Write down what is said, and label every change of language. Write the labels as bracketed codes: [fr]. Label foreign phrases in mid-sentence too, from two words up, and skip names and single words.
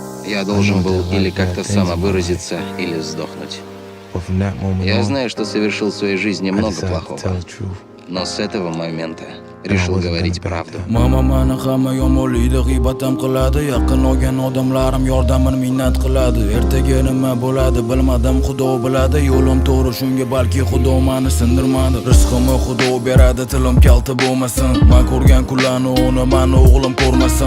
[ru] Я должен был или как-то самовыразиться, или сдохнуть. Я знаю, что совершил в своей жизни много плохого, но с этого момента решил говорить правду. [uz] Mama mani hamma yomonlaydi, g'iybatam qiladi. Yaqin olgan odamlarim yordamini minnat qiladi. Ertaga nima bo'ladi bilmadim, Xudo biladi. Yo'lim to'g'ri, shunga balki Xudo meni sindirmadi. Rizqimni Xudo beradi, tilim kalta bo'lmasin. Men ko'rgan kunlarni uni meni o'g'lim ko'rmasin.